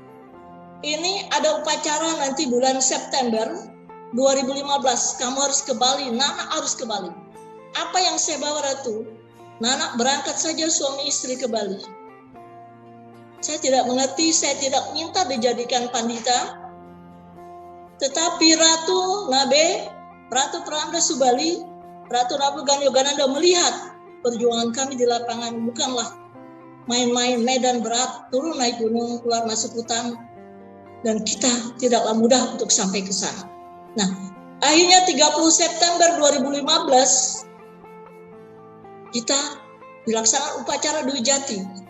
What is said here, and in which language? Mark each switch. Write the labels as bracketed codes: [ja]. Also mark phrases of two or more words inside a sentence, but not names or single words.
[id] Ini ada upacara nanti bulan September 2015, kamu harus ke Bali, Nana harus ke Bali. Apa yang saya bawa Ratu? Nana berangkat saja suami istri ke Bali. Saya tidak mengerti, saya tidak minta dijadikan pandita. Tetapi Ratu Nabe, Ratu Prandes Subali, Ratu Nabe Begawan Yogananda melihat perjuangan kami di lapangan bukanlah main-main, medan berat, turun naik gunung, keluar masuk hutan, dan kita tidaklah mudah untuk sampai ke sana. Nah, akhirnya 30 September 2015 kita dilaksanakan upacara Dwi Jati.